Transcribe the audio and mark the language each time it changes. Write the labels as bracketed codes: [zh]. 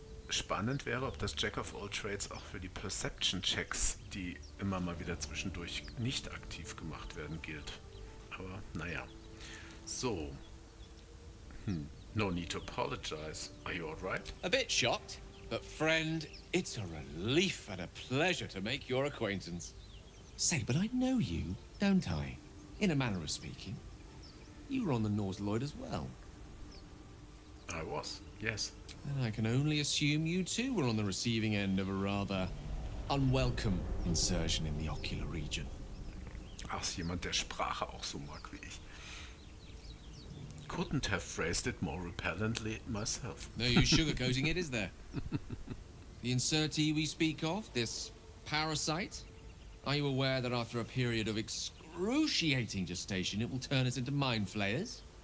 [de] Spannend wäre, ob das Jack of all Trades auch für die Perception-Checks, die immer mal wieder zwischendurch nicht aktiv gemacht werden, gilt. Aber naja. So. [en] No need to apologize. Are you alright? A bit shocked, but friend, it's a relief and a pleasure to make your acquaintance. Say, but I know you, don't I? In a manner of speaking. You were on the Norse Lloyd as well. I was, yes. And I can only assume you too were on the receiving end of a rather unwelcome insertion in the ocular region. [de] Ach, ist jemand, der Sprache auch so mag wie ich. [en] Couldn't have phrased it more repellently myself. No use sugarcoating it, is there? The insertee we speak of, this parasite, are you aware that after a period of excruciating gestation, it will turn us into mind flayers?